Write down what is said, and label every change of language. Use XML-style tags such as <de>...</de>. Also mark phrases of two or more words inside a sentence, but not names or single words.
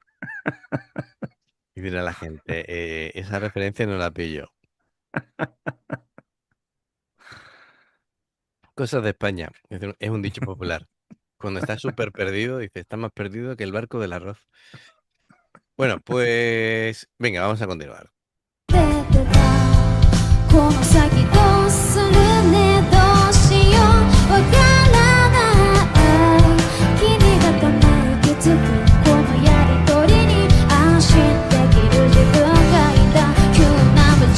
<es>Y dirá la gente, esa referencia no la pillo. Cosas de España. Es un dicho popular. Cuando estás súper perdido, dice, está más perdido que el barco del arroz. Bueno, pues venga, vamos a continuar.</es> <ja>出てたこの先どうするねどうしようわからない君がため息つくこのやりとりに安心できる自分がいた急な矛</ja>